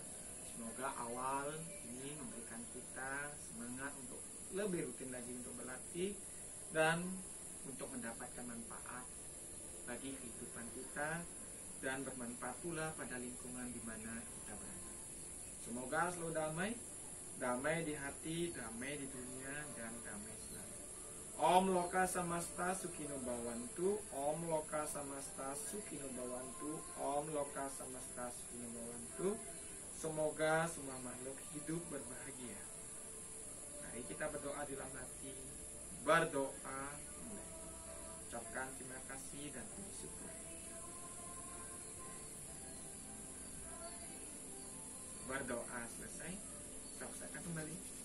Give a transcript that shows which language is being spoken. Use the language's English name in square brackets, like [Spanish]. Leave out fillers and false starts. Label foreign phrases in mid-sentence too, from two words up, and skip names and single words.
[Indonesian] Semoga awal ini memberikan kita semangat untuk lebih rutin lagi untuk berlatih dan untuk mendapatkan manfaat bagi kehidupan kita dan bermanfaat pula pada lingkungan di mana kita berada. Semoga selalu damai, damai di hati, damai di dunia, dan damai selalu. [Sanskrit] Om Loka Samasta Sukhino Bhavantu, Om Loka Samasta Sukhino Bhavantu, Om Loka Samasta Sukhino Bhavantu. [Indonesian] Semoga semua makhluk hidup berbahagia. Mari kita berdoa di dalam hati. Berdoa mulai. Ucapkan terima kasih dan puji syukur. Berdoa selesai, saksikan kembali.